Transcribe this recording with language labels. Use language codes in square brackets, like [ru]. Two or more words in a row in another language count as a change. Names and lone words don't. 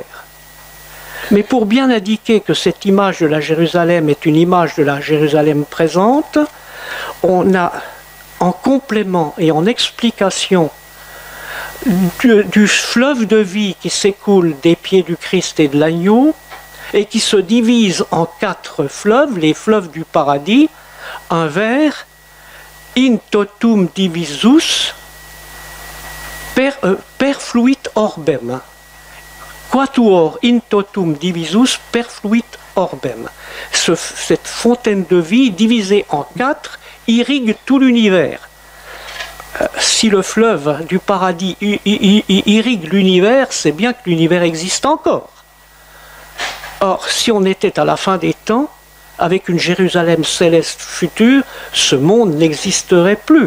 [fr] Mais pour bien indiquer que cette image de la Jérusalem est une image de la Jérusalem présente, on a en complément et en explication du fleuve de vie qui s'écoule des pieds du Christ et de l'agneau et qui se divise en 4 fleuves, les fleuves du paradis, un vers [la] in totum divisus perfluit orbem. Quatuor in totum divisus perfluit orbem. [fr] Cette fontaine de vie divisée en 4 irrigue tout l'univers. Si le fleuve du paradis irrigue l'univers, c'est bien que l'univers existe encore. Or, si on était à la fin des temps, avec une Jérusalem céleste future, ce monde n'existerait plus.